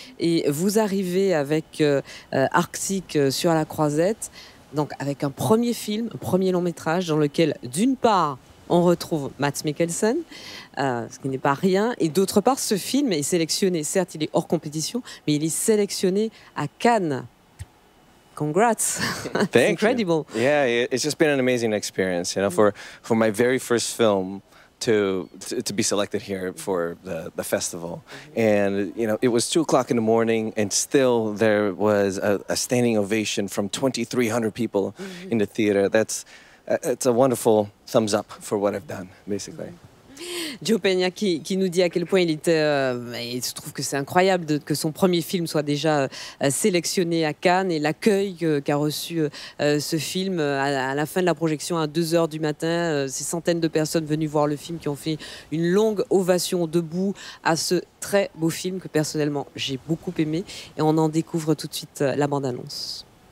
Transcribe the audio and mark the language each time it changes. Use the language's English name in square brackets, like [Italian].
[French] Et vous arrivez avec Arctique sur la croisette, donc avec un premier film, un premier long-métrage dans lequel, d'une part, on retrouve Mads Mikkelsen, ce qui n'est pas rien. Et d'autre part, ce film est sélectionné, certes il est hors compétition, mais il est sélectionné à Cannes. [English] Congrats. It's incredible. You. Yeah, it's just been an amazing experience, you know, for my very first film to be selected here for the festival. And, you know, it was 2 o'clock in the morning and still there was a standing ovation from 2,300 people in the theater. It's a wonderful thumbs up for what I've done, basically. [French] Joe Pena qui nous dit à quel point il se trouve que c'est incroyable que son premier film soit déjà sélectionné à Cannes, et l'accueil qu'a reçu ce film à la fin de la projection à 2h du matin, ces centaines de personnes venues voir le film qui ont fait une longue ovation debout à ce très beau film que personnellement j'ai beaucoup aimé, et on en découvre tout de suite la bande-annonce.